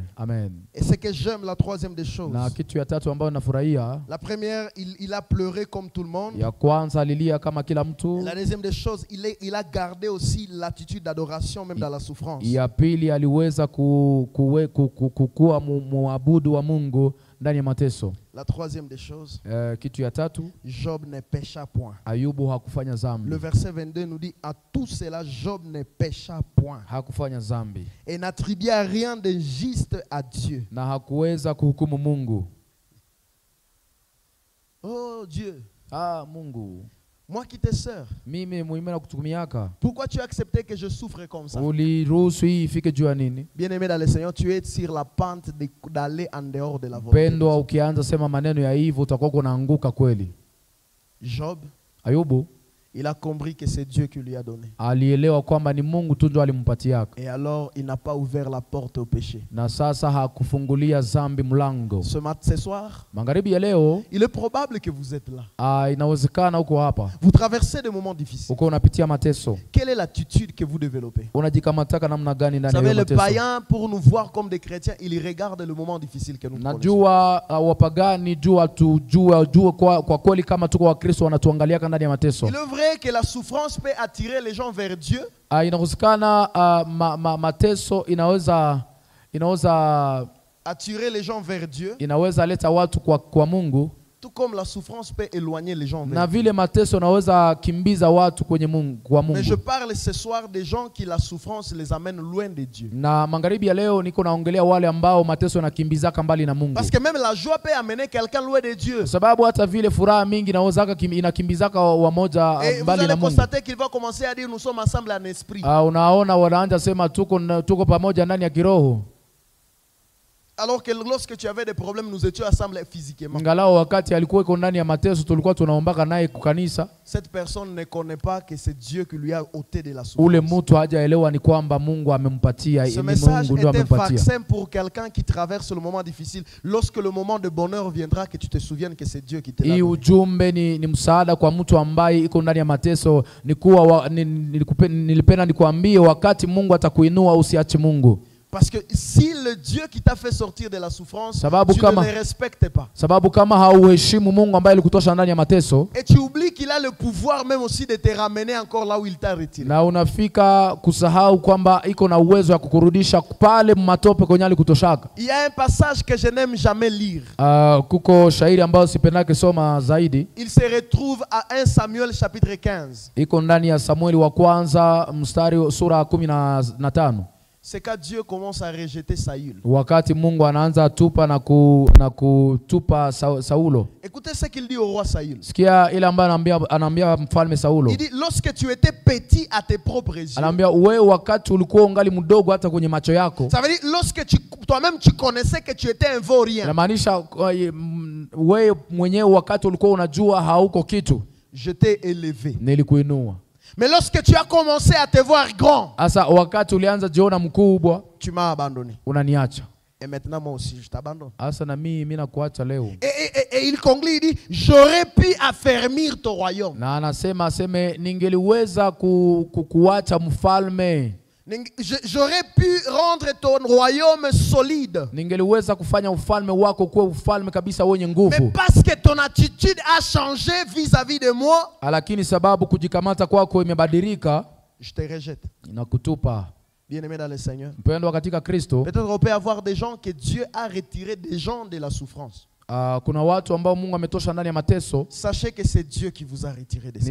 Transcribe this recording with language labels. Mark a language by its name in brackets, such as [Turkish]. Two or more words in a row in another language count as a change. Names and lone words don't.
[French] Amen. Et c'est que j'aime la troisième des choses. [Swahili] Na kitu ya tatu ambayo nafurahia, [French] La première, il a pleuré comme tout le monde. [Swahili] ya kwanza alilia kama kila mtu. [French] La deuxième des choses, il a gardé aussi l'attitude d'adoration même dans la souffrance. [Swahili] Ya pili aliweza kuwa muabudu wa Mungu ndani ya mateso. [French] La troisième des choses, [Swahili] Kitu ya tatu, [French] Job ne pécha point. [Swahili] Ayubu hakufanya zambi. [French] Le verset 22 nous dit, à tout cela, Job ne pécha point. [Swahili] Hakufanya zambi [French] Et n'attribua rien de juste à Dieu. [Swahili] na hakuweza kuhukumu Mungu. [French] Oh Dieu, [Swahili] Mungu, [French] moi qui te sers, [Swahili] mimi muhimu na kutumiaka, [French] pourquoi tu as accepté que je souffre comme ça? [Swahili] uliruhusu hii ifike juu ya nini? [French] Bien-aimé dans le Seigneur, tu es sur la pente d'aller en dehors de la volonté. [Swahili] Pendo, ukianza sema maneno ya hivyo utakuwa unaanguka kweli. [French] Job, [Swahili] Ayubu [French] il a compris que c'est Dieu qui lui a donné. [Swahili] alielewa kwamba ni Mungu tu ndio alimpatiaka, [French] Et alors, il n'a pas ouvert la porte au péché. [Swahili] na sasa hakufungulia zambi mlango. [French] Ce soir, [Swahili] Magharibi ya leo, [French] il est probable que vous êtes là. [Swahili] inawezekana uko hapa, [French] Vous traversez des moments difficiles. [Swahili] uko unapitia mateso. [French] Quelle est l'attitude que vous développez? [Swahili] Unajikamataka namna gani [French] Vous [Swahili] ndani ya [French] savez, le [Swahili] mateso? [French] païen, pour nous voir comme des chrétiens, il regarde le moment difficile que nous connaissons. [Swahili] Najua wapagani jua kwa kweli kama tuko Wakristo wanatuangalia ndani ya mateso. [French] Il œuvre vrai que la souffrance peut attirer les gens vers Dieu. [Swahili] Inawezekana mateso inaweza [French] Attirer les gens vers Dieu. [Swahili] inaweza leta watu kwa Mungu. [French] Tout comme la souffrance peut éloigner les gens vers [Swahili] Na [French] Dieu. [Swahili] vile mateso naweza kimbiza watu kwenye kwa [French] Mais je [Swahili] Mungu. [French] parle ce soir des gens qui la souffrance les amène loin de Dieu. [Swahili] Na magharibi ya leo niko naongelea wale ambao mateso yanakimbizaka mbali na Mungu. [French] Parce que même la joie peut amener quelqu'un loin de Dieu. [Swahili] Sababu hata vile furaha mingi inakimbizaka wamoja [French] Et vous [Swahili] mbali [French] allez [Swahili] na Mungu. [French] constater qu'il va commencer à dire nous sommes ensemble en esprit. [Swahili] Unaona wanaanza sema tuko pamoja ndani ya kiroho. [French] Alors que lorsque tu avais des problèmes, nous étions ensemble physiquement. [Swahili] Ngalao wakati alikuwa iko ndani ya mateso tulikuwa tunaombaka naye kukanisa. [French] Cette personne ne connaît pas que c'est Dieu qui lui a ôté de la souffrance. [Swahili] Ule mtu hajaelewa ni kwamba Mungu amempatia, [French] Ce [Swahili] ni [French] message [Swahili] Mungu ndio [French] est un [Swahili] amempatia. [French] vaccin pour quelqu'un qui traverse le moment difficile. Lorsque le moment de bonheur viendra, que tu te souviennes que c'est Dieu qui te l'a [Swahili] Hii [French] donné. [Swahili] ujumbe ni msaada kwa mtu ambaye iko ndani ya mateso. Nilipenda nikwambie wakati Mungu atakuinua usiache Mungu. [French] Parce que si le Dieu qui t'a fait sortir de la souffrance, [Swahili] Sababu [French] tu [Swahili] kama- [French] ne le respectes pas. [Swahili] Sababu kama hauheshimu Mungu ambaye alikutosha ndani ya mateso [French] Et tu oublies qu'il a le pouvoir même aussi de te ramener encore là où il t'a retiré. [Swahili] na unafika kusahau kwamba iko na uwezo wa kukurudisha pale matope kwenye alikutoshaka. [French] Il y a un passage que je n'aime jamais lire. [Swahili] Kuko shairi ambayo sipendake soma zaidi. [French] Il se retrouve à 1 Samuel chapitre 15. [Swahili] Iko ndani ya Samueli wa kwanza mstari sura 15. [French] C'est quand Dieu commence à rejeter Saül. [Swahili] Wakati Mungu anaanza tupa na kutupa Saulo. [French] Écoutez ce qu'il dit au roi Saül. [Swahili] Sikia ile ambayo anaambia mfalme Saulo. [French] Il dit, lorsque tu étais petit à tes propres yeux. [Swahili] Anaambia wewe wakati ulikuwa ungali mdogo hata kwenye macho yako. [French] Ça veut dire, lorsque toi-même tu connaissais que tu étais un vaurien. [Swahili] Inamaanisha wewe mwenyewe wakati ulikuwa unajua hauko kitu. [French] Je t'ai élevé. [Swahili] Nilikuinua. [French] Mais lorsque tu as commencé à te voir grand, [Swahili] Asa wakati ulianza jiona mkubwa, [French] tu m'as abandonné. [Swahili] unaniacha. [French] Et maintenant moi aussi je t'abandonne. [Swahili] Asa na mimi nakuacha leo. [French] Et il conclut, il dit, j'aurais pu affermir ton royaume. [Swahili] Na anasema ningeliweza kuacha mfalme. [French] J'aurais pu rendre ton royaume solide. [Swahili] Ningeliweza kufanya ufalme wako kuwa ufalme kabisa wenye nguvu. [French] Mais parce que ton attitude a changé vis-à-vis de moi, [Swahili] Lakini sababu kujikamata kwako imebadilika, [French] je te rejette. [Swahili] inakutupa. [French] Bien-aimé dans le Seigneur. [Swahili] Mpendwa katika Kristo, [French] Peut-être on peut avoir des gens que Dieu a retirés des gens de la souffrance. [Swahili] kuna watu ambao Mungu ametosha ndani ya mateso. [French] Sachez que c'est Dieu qui vous a retiré de ces